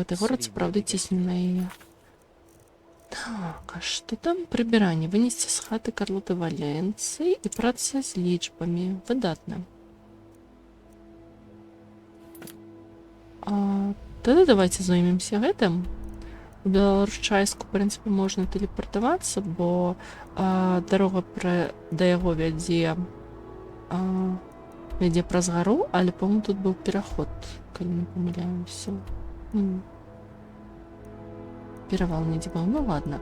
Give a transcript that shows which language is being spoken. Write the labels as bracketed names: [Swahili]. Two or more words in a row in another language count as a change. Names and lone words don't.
[Ukrainian] Цей город справді тіснів на її. Так, а що там? Прибирання. Винести з хати Карлоти Валенції і праця з лічбами. Видатно. Тоді давайте займемося гэтым. [Belarusian] У Беларушчайску, [Russian] в принципе, [Belarusian] можна телепортавацца, бо дарога да яго вядзе праз гару, але, по-моему, тут быў пераход, калі не памыляемся. Перавал недзе быў. Ну ладно.